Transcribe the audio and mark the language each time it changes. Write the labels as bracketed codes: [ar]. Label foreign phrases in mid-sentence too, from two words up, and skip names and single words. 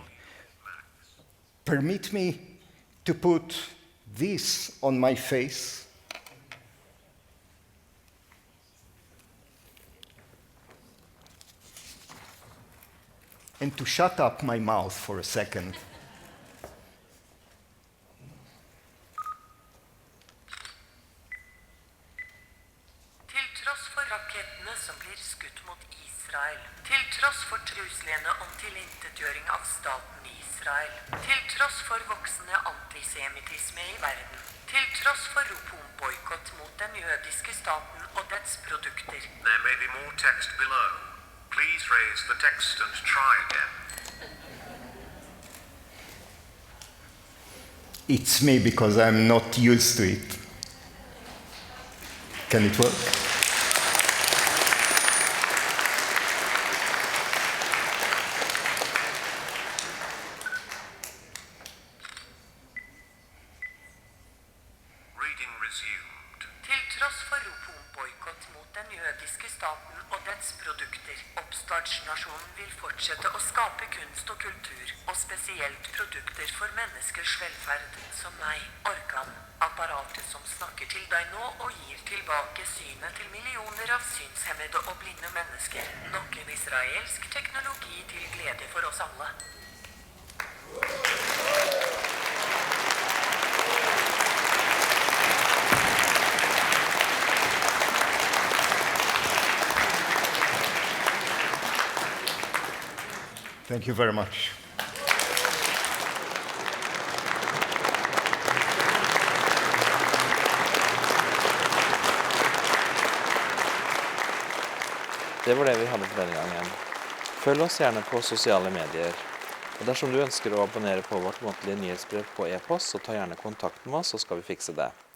[en] Permit me to put this on my face. And to shut up my mouth for a second. [no] Til tross for rakettene som blir skutt mot Israel, til tross for truslene om tilintetgjøring av staten Israel, til tross for voksende antisemitisme i verden, til tross for rop om boykott mot den jødiske staten og dets produkter. [en] There may be more text below. Please raise the text and try again. It's me because I'm not used to it. Can it work? Reading resumed. [no] Til tross for rop om boikott mot den jødiske staten og dets produkter, oppstartsnasjonen vil fortsette å skape kunst og kultur, og spesielt produkter for menneskers velferd, som meg, organ, apparatet som snakker til deg nå og gir tilbake synet til millioner av synshemmede og blinde mennesker. Nok en israelsk teknologi til glede for oss alle. [en] Thank you very much. [no] Det var det vi hadde for denne gangen. Følg oss gjerne på sosiale medier. Og dersom du ønsker å abonnere på vårt månedlige nyhetsbrev på e-post, så ta gjerne kontakt med oss, så skal vi fikse det.